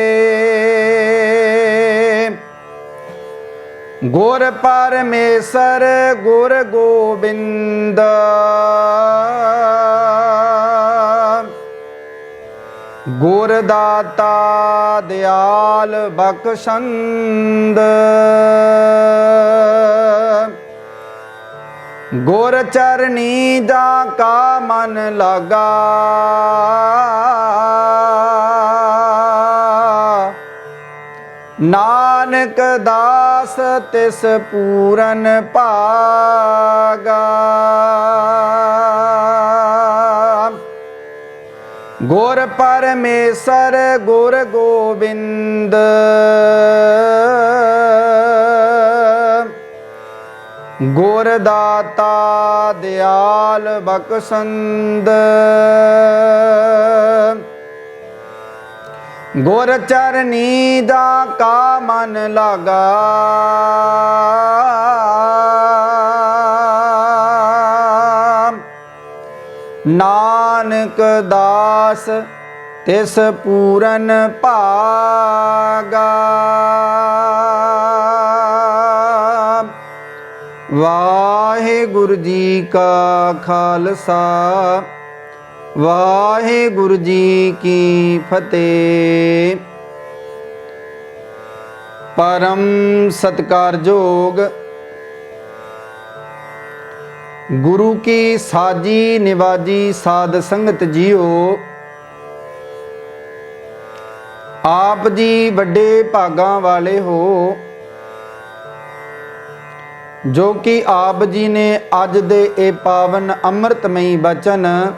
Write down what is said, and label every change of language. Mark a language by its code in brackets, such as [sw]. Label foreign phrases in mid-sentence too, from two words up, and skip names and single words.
[pa] ਗੁਰ ਪਰਮੇਸ਼ਵਰ ਗੁਰ ਗੋਵਿੰਦ, ਗੁਰ ਦਾਤਾ ਦਯਾਲ ਬਖ਼ਸ਼ੰਦ। ਗੁਰ ਚਰਨੀ ਜਾ ਕਾ ਮਨ ਲਗਾ, ਨਾਨਕ ਦਾਸ ਤਿਸ ਪੂਰਨ ਪਾਗਾ। ਗੁਰ ਪਰਮੇਸ਼ਵਰ ਗੁਰ ਗੋਵਿੰਦ, ਗੁਰ ਦਾਤਾ ਦਯਾਲ ਬਖ਼ਸ਼ੰਦ। ਗੁਰ ਚਰਨੀ ਜਾ ਕਾ ਮਨ ਲਗਾ, ਨਾਨਕ ਦਾਸ ਤਿਸ ਪੂਰਨ ਭਾਗਾ। ਵਾਹਿਗੁਰੂ ਜੀ ਕਾ ਖ਼ਾਲਸਾ ਵਾਹਿਗੁਰੂ ਜੀ ਕੀ ਫਤਿਹ। ਪਰਮ ਸਤਕਾਰਯੋਗ ਗੁਰੂ ਕੀ ਸਾਜੀ ਨਿਵਾਜੀ ਸਾਧ ਸੰਗਤ ਜੀਓ, ਆਪ ਜੀ ਬੜੇ ਭਾਗਾਂ ਵਾਲੇ ਹੋ ਜੋ ਕਿ ਆਪ ਜੀ ਨੇ ਅਜ ਦੇ ਏ ਪਾਵਨ ਅੰਮ੍ਰਿਤਮਈ ਬਚਨ